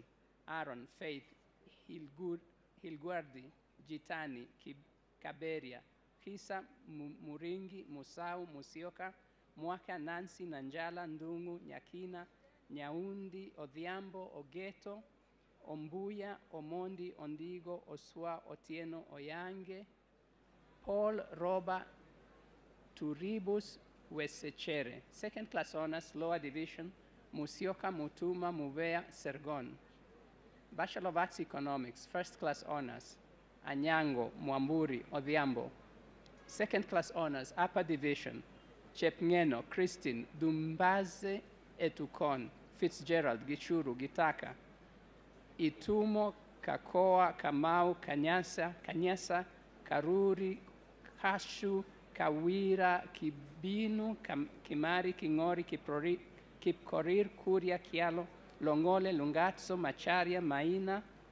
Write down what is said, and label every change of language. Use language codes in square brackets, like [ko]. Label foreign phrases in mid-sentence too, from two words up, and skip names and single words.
[en] Aaron, Faith, Hilguardi, Gitani, Kaberia, Kisa, Muringi, Musau, Musioka, Mwaka, Nancy, Nanjala, Ndungu, Nyakina, Nyaundi, Odhiambo, Ogeto, Ombuya, Omondi, Ondigo, Oswa, Otieno, Oyange, Paul, Roba, Turibus, Wesechere. Second class honors, lower division, Musioka, Mutuma, Muvea, Sergon. Bachelor of Arts Economics, first class honors, Anyango, Mwamburi, Odhiambo. Second class honors, upper division, Chepngeno, Christine, Dumbaze, Etukon, Fitzgerald, Gichuru, Gitaka, Itumo, Kakoa, Kamau, Kanyasa, Karuri, Kashu, Kawira, Kibinu, Kimari, Kingori, Kipkorir, Kuria, Kialo, Longole, Lungatso, Macharia, Maina